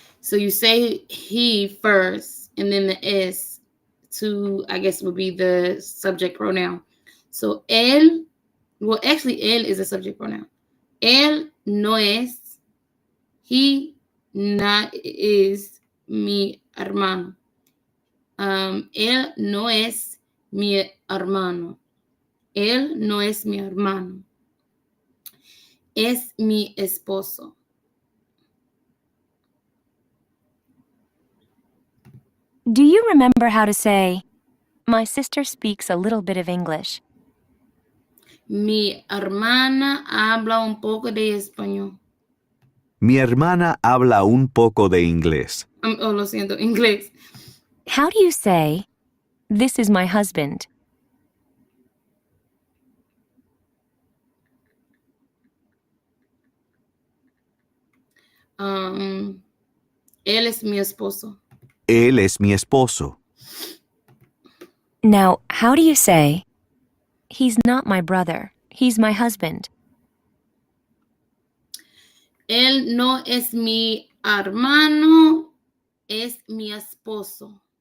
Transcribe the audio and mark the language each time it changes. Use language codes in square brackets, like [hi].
[en] So you say he first, and then the es to, I guess, would be the subject pronoun. So él, well, actually, él is a subject pronoun. [es] Él no es, [en] he not is [es] mi hermano. Él no es mi hermano. Él no es mi hermano. Es mi esposo. [en] Do you remember how to say, my sister speaks a little bit of English? [es] Mi hermana habla un poco de español. Mi hermana habla un poco de inglés. Oh, lo siento, inglés. [en] How do you say, this is my husband? [es] Él es mi esposo. Él es mi esposo. [en] Now, how do you say, he's not my brother, he's my husband? [es] Él no es mi hermano, es mi esposo.